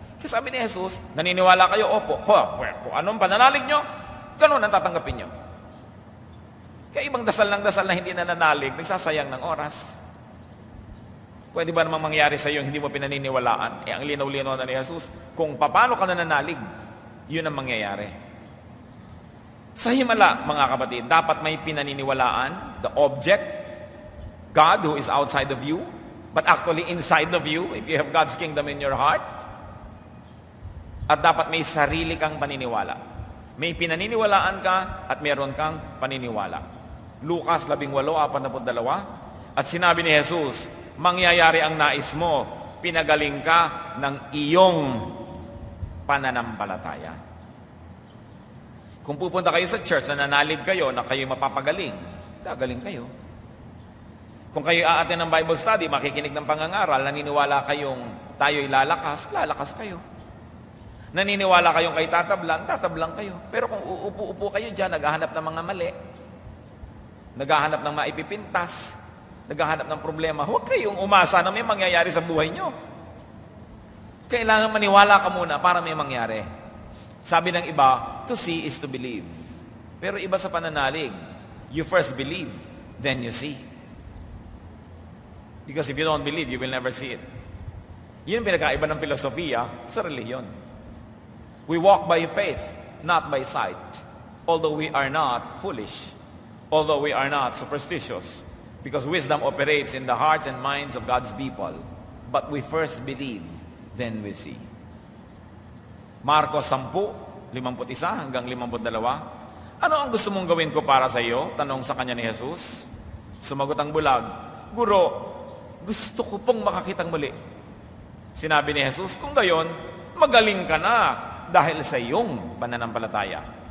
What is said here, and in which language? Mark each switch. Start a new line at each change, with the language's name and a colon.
Filipino: Kasi sabi ni Jesus, naniniwala kayo, opo. Kung anong pananalig nyo, ganun ang tatanggapin nyo. Kaya ibang dasal ng dasal na hindi nananalig, nagsasayang ng oras. Pwede ba namang mangyari sa iyo hindi mo pinaniniwalaan? Ang linaw-linaw na ni Jesus, kung paano ka nananalig, yun ang mangyayari. Sa himala, mga kapatid, dapat may pinaniniwalaan,
English: the object, God who is outside of you, but actually inside of you, if you have God's kingdom in your heart.
Filipino: At dapat may sarili kang paniniwala. May pinaniniwalaan ka at meron kang paniniwala. Lucas 18:42, at sinabi ni Jesus, mangyayari ang nais mo, pinagaling ka ng iyong pananampalataya. Kung pupunta kayo sa church na nanalig kayo na kayo mapapagaling, gagaling kayo. Kung kayo aatin ng Bible study, makikinig ng pangangaral, naniniwala kayong tayo'y lalakas, lalakas kayo. Naniniwala kayong kay tatablang kayo. Pero kung uupo-upo kayo dyan, naghahanap ng mga mali, naghahanap ng maipipintas, naghahanap ng problema, huwag kayong umasa na may mangyayari sa buhay nyo. Kailangan maniwala ka muna para may mangyari. Sabi ng iba,
English: to see is to believe.
Filipino: Pero iba sa pananalig,
English: you first believe, then you see. Because if you don't believe, you will never see it.
Filipino: Yun ang pinagkaiba ng filosofiya sa relihiyon.
English: We walk by faith, not by sight. Although we are not foolish. Although we are not superstitious. Because wisdom operates in the hearts and minds of God's people. But we first believe, then we see.
Filipino: Marcos 10:51 hanggang 52. Ano ang gusto mong gawin ko para sa iyo? Tanong sa kanya ni Jesus. Sumagot ang bulag, Guro, gusto ko pong makakitang muli. Sinabi ni Jesus, kung gayon, magaling ka na dahil sa iyong pananampalataya.